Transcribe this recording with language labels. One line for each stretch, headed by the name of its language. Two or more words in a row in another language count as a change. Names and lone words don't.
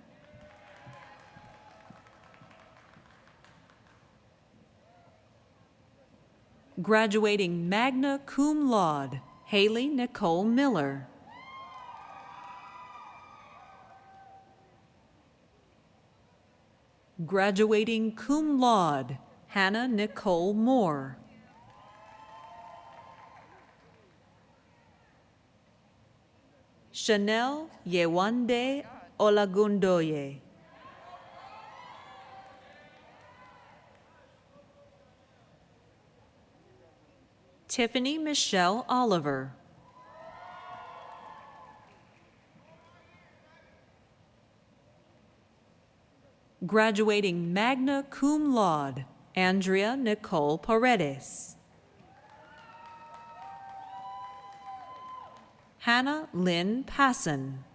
English: Graduating
Latin: magna cum laude,
English: Haley Nicole Miller. Graduating
Latin: cum laude,
English: Hannah Nicole Moore. Chanel Yewande Olagundoye. Tiffany Michelle Oliver. Graduating
Latin: magna cum laude,
English: Andrea Nicole Paredes. Hannah Lynn Passon.